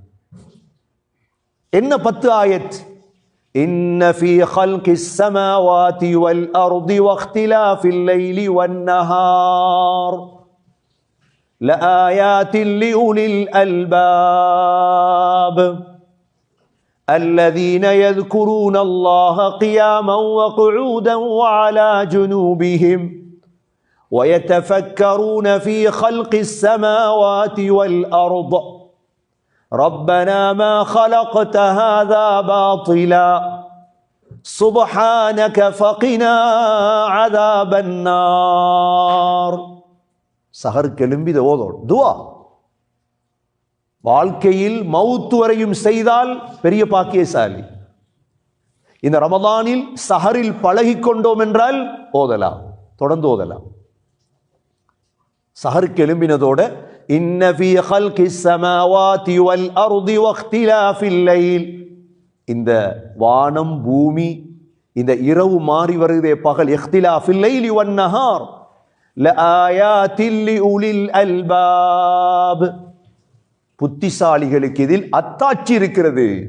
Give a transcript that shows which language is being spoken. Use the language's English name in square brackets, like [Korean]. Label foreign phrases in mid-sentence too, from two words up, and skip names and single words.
[Tamil] என்ன 10 ஆயத்? [Arabic] إن في خلق السماوات والأرض واختلاف الليل والنهار لآيات لأولي الألباب الذين يذكرون الله قياما وقعودا وعلى جنوبهم ويتفكرون في خلق السماوات والأرض ربنا ما خلقت هذا باطلا سبحانك فقنا عذاب النار. [Tamil] சஹருக்கு எழும்பி இதை ஓதோம். துஆ வாழ்க்கையில் மவுத்து வரையும் செய்தால் பெரிய பாக்கியசாலி. இந்த ரமதானில் சஹரில் பழகிக் கொண்டோம் என்றால் ஓதலாம், தொடர்ந்து ஓதலாம். சஹருக்கு எழும்பினதோட [Arabic] إن في خلق السماوات والأرض واختلاف الليل, [Tamil] இந்த வானம் பூமி இந்த இரவு மாறி வருதே பகல், [Arabic] اختلاف الليل والنهار لآيات لأولي الألباب, [Tamil] புத்திசாலிகளுக்கு இதில் அத்தாட்சி இருக்கிறது.